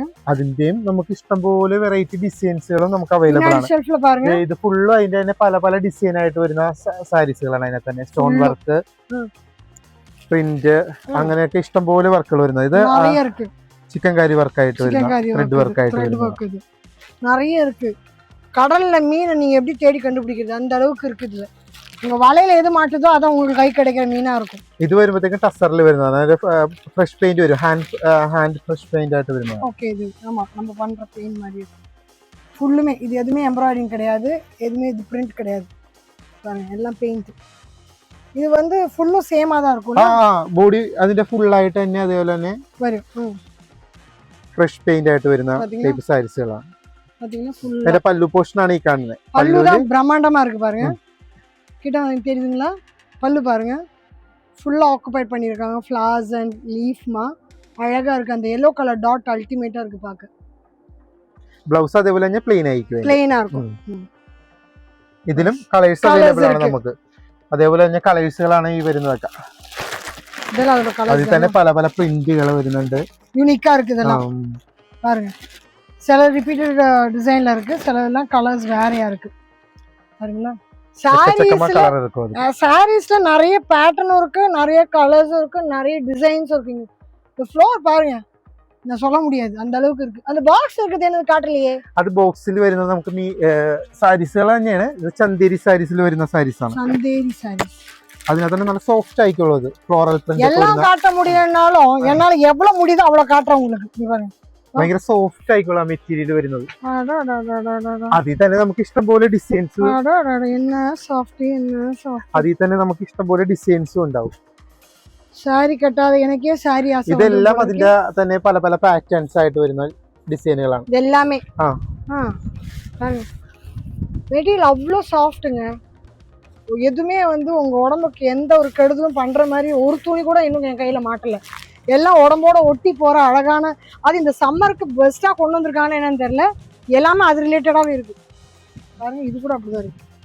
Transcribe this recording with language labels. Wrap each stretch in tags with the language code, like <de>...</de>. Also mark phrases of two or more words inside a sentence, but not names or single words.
<ml>അതിന്റെയും നമുക്ക് ഇഷ്ടംപോലെ വെറൈറ്റി ഡിസൈൻസുകളും നമുക്ക് അവൈലബിൾ ആണ്.</ml> <ta>ഷെൽഫിൽ பாருங்க.</ta> <ml>ഇത് ഫുള്ളും അതിന്റെ തന്നെ പല പല ഡിസൈൻ ആയിട്ട് വരുന്ന സാരീസുകളാണ്. അതിനകത്ത് തന്നെ</ml> <en>stone work,</en> <ml>പ്രിന്റ്, അങ്ങനെയൊക്കെ ഇഷ്ടംപോലെ വർക്കുകൾ വരുന്നത്. ഇത് ചിക്കൻ കാരി വർക്കായിട്ട് വരുന്ന ത്രെഡ് വർക്കായിട്ട് വരുന്നത്</ml> <ta>நிறைய இருக்கு. கடல்ல மீனை நீங்க எப்படி தேடி கண்டுபிடிக்கிறது அந்த அளவுக்கு இருக்குது. உங்க வலையில எது மாட்டுதோ அதான் உங்களுக்கு கை கிடைக்கிற மீனா இருக்கும்.</ta> <ml>ഇത് വരുമ്പോഴത്തേക്കും ടസറിൽ വരുന്നതാണ്. അതായത്</ml> <en>fresh paint</en> <ml>വരും,</ml> <en>hand fresh paint</en> <ml>ആയിട്ട് വരുന്നത്.</ml> <ta>ஓகே, இது ஆமா நம்ம பண்ற பெயிண்ட் மாதிரி இருக்கும். ஃபுல்லுமே இது எதுவுமே எம்ப்ராய்டிங் கிடையாது, எதுவுமே இது பிரிண்ட் கிடையாது. பாருங்க எல்லாம் பெயிண்ட். இது வந்து ஃபுல்லும் சேமா தான் இருக்கும்.</ta> <ml>ബോഡി അതിന്റെ ഫുൾ ആയിട്ട് തന്നെ അതേപോലെ തന്നെ വരും.</ml> <en>fresh paint</en> <ml>ആയിട്ട് വരുന്ന ടൈപ്പ് സാരീസുകളാണ്.</ml> <ta>பாத்தீங்கன்னா ஃபுல்</ta> <ml>അതിന്റെ പല്ലു പോർഷൻ ആണ് ഈ കാണുന്നത്.</ml> <ta>பல்லு தான் பிரம்மாண்டமா இருக்கு பாருங்க. கிட்ட வந்து தெரியுதுங்களா? பல்லு பாருங்க ஃபுல்லா ஆக்குபைட் பண்ணிருக்காங்க.</ta> <en>flowers and</en> <ta>லீஃப்மா அழகா இருக்கு. அந்த</ta> <en>yellow color dot</en> <ta>அல்டிமேட்டா இருக்கு பாக்க.</ta> <ml>ബ്ലൗസ് അതേപോലെ തന്നെ പ്ലെയിൻ ആയിരിക്കും. പ്ലെയിൻ ആയിരിക്കും. ഇതിലും കളേഴ്സ് അവൈലബിൾ ആണ് നമുക്ക്. അതേപോലെ തന്നെ കളേഴ്സുകളാണ് ഈ വരുന്നതൊക്കെ. അതിൽ തന്നെ പല പല പ്രിന്റുകൾ വരുന്നുണ്ട്.</ml> <ta>யூனிக்கா இருக்கு இதெல்லாம் பாருங்க. சில ரிப்பீட்டட் டிசைன்ல இருக்கு, சிலதெல்லாம் கலர்ஸ் வேறையா இருக்கு. பாருங்களா? சாரீஸ்ல நிறைய பேட்டர்னும் இருக்கு, நிறைய கலர்ஸும் இருக்கு, நிறைய டிசைன்ஸும் இருக்குங்க. இந்த ஃப்ளோர் பாருங்க, நான் சொல்ல முடியாது அந்த அளவுக்கு இருக்கு. அந்த பாக்ஸ் இருக்குது எனக்கு കാട്ടலையே.</ta> <ml>അത് ബോക്സിൽ വരുന്നത് നമുക്ക് സാരീസുകൾ തന്നെയാണ്. ഇത് ചന്തേരി സാരീസിൽ വരുന്ന സാരീസ് ആണ്. ചന്തേരി സാരീസ് അതിനകത്ത് തന്നെ നല്ല സോഫ്റ്റ് ആയിക്കുള്ളത്</ml> <en>floral print.</en> <ta>எல்லாம் காட்ட முடியலனாலும் என்னால எவ்வளவு முடியுதோ அவ்வளவு காட்டுறேன் உங்களுக்கு. பாருங்க</ta> <ml>ഭയങ്കര സോഫ്റ്റ് ആയിക്കുള്ള മെറ്റീരിയൽ വരുന്നത്. അതിൽ തന്നെ നമുക്ക് ഇഷ്ടംപോലെ ഡിസൈൻസ്, അതിൽ തന്നെ നമുക്ക് ഇഷ്ടംപോലെ ഡിസൈൻസും ഉണ്ടാവും. സാരി കെട്ടാതെ എനിക്കേ സാരി. ഇതെല്ലാം അതിന്റെ തന്നെ പല പല പാറ്റേൺസ് ആയിട്ട് വരുന്ന ഡിസൈനുകളാണ് ഇതെല്ലാമേ.</ml> <ta>மெட்டீரியல் அவ்வளோ சாஃப்ட்டுங்க. எதுவுமே வந்து உங்க உடம்புக்கு எந்த ஒரு கெடுதலும் பண்ற மாதிரி ஒரு துணி கூட இன்னும் என் கையில மாட்டல. எல்லாம் உடம்போட ஒட்டி போற அழகான, அது இந்த சம்மருக்கு பெஸ்டா கொண்டு வந்திருக்கான்னு என்னன்னு தெரியல. எல்லாமே அது ரிலேட்டடாவே இருக்கு. பாருங்க இது கூட அப்படிதான் இருக்கு.</ta>